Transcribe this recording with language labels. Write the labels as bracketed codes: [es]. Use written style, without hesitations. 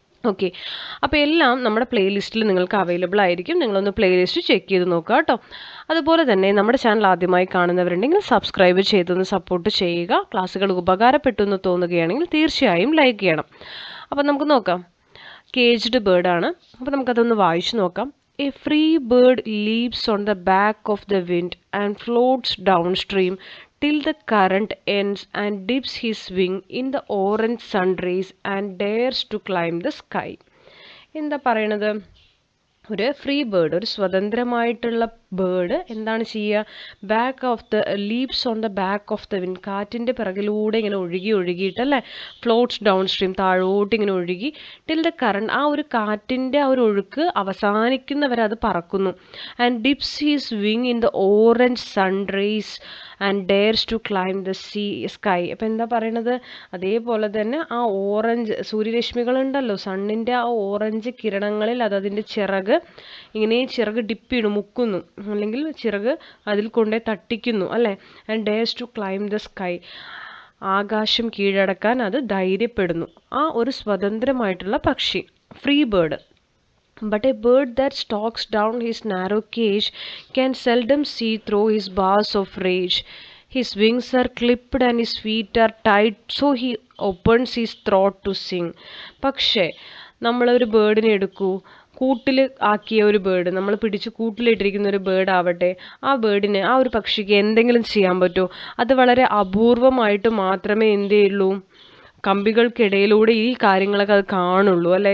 [ml] Okay, അപ്പോൾ എല്ലാം നമ്മുടെ പ്ലേലിസ്റ്റിൽ നിങ്ങൾക്ക് അവൈലബിൾ ആയിരിക്കും. നിങ്ങളൊന്ന് പ്ലേലിസ്റ്റ് ചെക്ക് ചെയ്ത് നോക്കുക കേട്ടോ. അതുപോലെ തന്നെ നമ്മുടെ ചാനൽ ആദ്യമായി കാണുന്നവരുണ്ടെങ്കിൽ സബ്സ്ക്രൈബ് ചെയ്തൊന്ന് സപ്പോർട്ട് ചെയ്യുക. ക്ലാസ്സുകൾ ഉപകാരപ്പെട്ടു എന്ന് തോന്നുകയാണെങ്കിൽ തീർച്ചയായും ലൈക്ക് ചെയ്യണം. അപ്പോൾ നമുക്ക് നോക്കാം. കേജ്ഡ് ബേർഡാണ്. അപ്പോൾ നമുക്കതൊന്ന് വായിച്ചു നോക്കാം. [en] A free bird leaps on the back of the wind and floats downstream till the current ends and dips his wing in the orange sun rays and dares to climb the sky. [ml] എന്താ പറയണത്? ഒരു free bird, ഒരു സ്വതന്ത്രമായിട്ടുള്ള bird എന്താണ് ചെയ്യുക? [en] back of the leaps on the back of the wind, [ml] കാറ്റിൻ്റെ പിറകിലൂടെ ഇങ്ങനെ ഒഴുകിയിട്ടല്ലേ, [en] floats downstream, [ml] താഴോട്ട് ഇങ്ങനെ ഒഴുകി [en] till the current, [ml] ആ ഒരു കാറ്റിൻ്റെ ആ ഒരു ഒഴുക്ക് അവസാനിക്കുന്നവരെ അത് പറക്കുന്നു. [en] And dips his wing in the orange sun rays and dares to climb the sky. [ml] അപ്പം എന്താ പറയണത്? അതേപോലെ തന്നെ ആ ഓറഞ്ച് സൂര്യരശ്മികളുണ്ടല്ലോ, സണ്ണിൻ്റെ ആ ഓറഞ്ച് കിരണങ്ങളിൽ അതിൻ്റെ ചിറക് ഇങ്ങനെ ചിറക് ഡിപ്പ് ചെയ്യണു, മുക്കുന്നു, അല്ലെങ്കിൽ ചിറക് അതിൽ കൊണ്ടേ തട്ടിക്കുന്നു അല്ലേ. [en] and dares to climb the sky, [ml] ആകാശം കീഴടക്കാൻ അത് ധൈര്യപ്പെടുന്നു. ആ ഒരു സ്വതന്ത്രമായിട്ടുള്ള പക്ഷി, free bird. [en] But a bird that stalks down his narrow cage can seldom see through his bars of rage. His wings are clipped and his feet are tied, so he opens his throat to sing. [ml] പക്ഷേ നമ്മളൊരു ബേർഡിനെ എടുക്കൂ, കൂട്ടിൽ ആക്കിയ ഒരു bird, നമ്മൾ പിടിച്ച് കൂട്ടിലിട്ടിരിക്കുന്ന ഒരു bird ആവട്ടെ, ആ ബേർഡിന്, ആ ഒരു പക്ഷിക്ക് എന്തെങ്കിലും ചെയ്യാൻ പറ്റുമോ? അത് വളരെ അപൂർവമായിട്ട് മാത്രമേ എന്ത് ചെയ്യുള്ളൂ, കമ്പികൾക്കിടയിലൂടെ ഈ കാര്യങ്ങളൊക്കെ അത് കാണുള്ളൂ അല്ലേ.